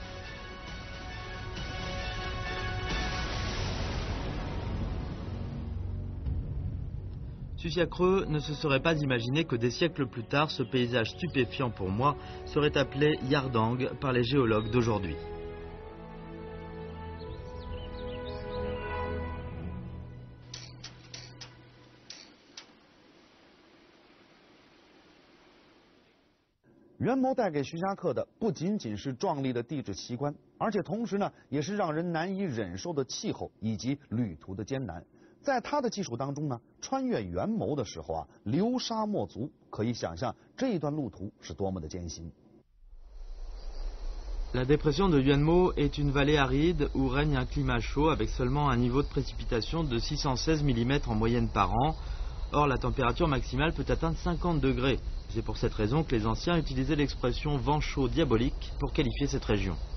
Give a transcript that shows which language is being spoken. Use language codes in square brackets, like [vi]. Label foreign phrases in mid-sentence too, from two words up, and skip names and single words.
[fr] Susiakreux ne se serait pas imaginé que des siècles plus tard, ce paysage stupéfiant pour moi serait appelé Yardang par les géologues d'aujourd'hui. [zh] Yuanmo 带给徐霞客的不仅仅是壮丽的地质奇观，而且同时呢，也是让人难以忍受的气候以及旅途的艰难。在他的技术当中呢，穿越元谋的时候啊，流沙莫足，可以想象这一段路途是多么的艰辛。 [fr] La dépression de Yuanmo est une vallée aride où règne un climat chaud avec seulement un niveau de précipitation de 616 mm en moyenne par an. Or, la température maximale peut atteindre 50 degrés. C'est pour cette raison que les anciens utilisaient l'expression vent chaud diabolique pour qualifier cette région.